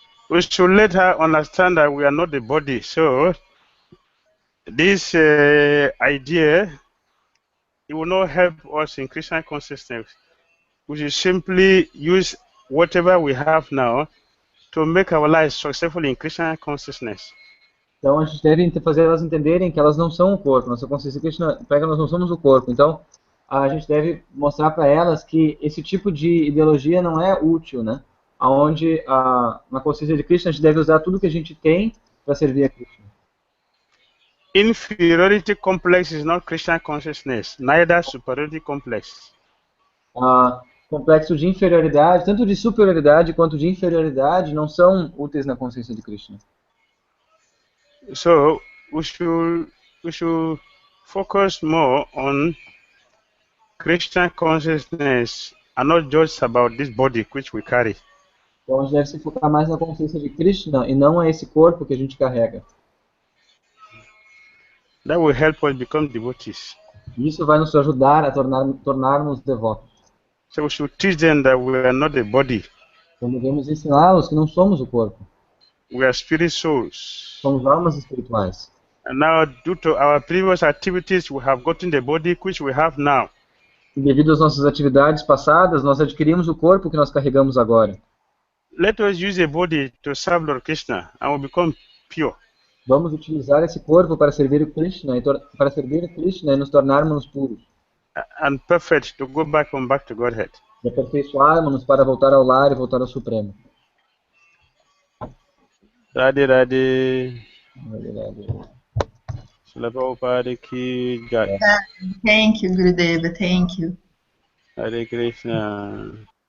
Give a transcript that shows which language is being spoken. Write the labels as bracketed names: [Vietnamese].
[English] We should let her understand that we are not the body. So this idea, it will not help us in Krishna consciousness. We should simply use whatever we have now to make our lives successful in Krishna consciousness. [Portuguese] Então a gente deve fazer elas entenderem que elas não são o corpo. Nossa consciência Krishna pega, nós não somos o corpo. Então a gente deve mostrar para elas que esse tipo de ideologia não é útil, né? Aonde na consciência de Krishna a gente deve usar tudo que a gente tem para servir a Krishna. [English] Inferiority complex is not Krishna consciousness, neither superiority complex. [Portuguese] Complexo de inferioridade, tanto de superioridade quanto de inferioridade, não são úteis na consciência de Krishna. [English] So we should focus more on Krishna consciousness and not just about this body which we carry. [Portuguese] Então a gente deve se focar mais na consciência de Krishna e não a esse corpo que a gente carrega. [English] That will help us become devotees. [Portuguese] Isso vai nos ajudar a tornarmos devotos. [English] So we should teach them that we are not the body. [Portuguese] Então devemos ensiná-los que não somos o corpo. [English] We are spirit souls. [Portuguese] Somos almas espirituais. [English] And now, due to our previous activities, we have gotten the body which we have now. [Portuguese] E devido às nossas atividades passadas, nós adquirimos o corpo que nós carregamos agora. [English] Let us use the body to serve Lord Krishna and we become pure. [Portuguese] Vamos utilizar esse corpo para servir o Krishna e nos tornarmos puros. [English] And perfect to go back to Godhead. [Portuguese] E aperfeiçoarmos para voltar ao lar e voltar ao Supremo. Radhe Radhe. Radhe Radhe. Srila Prabhupada Ki Jai. [English] Thank you, Gurudeva. Thank you. Hare Krishna.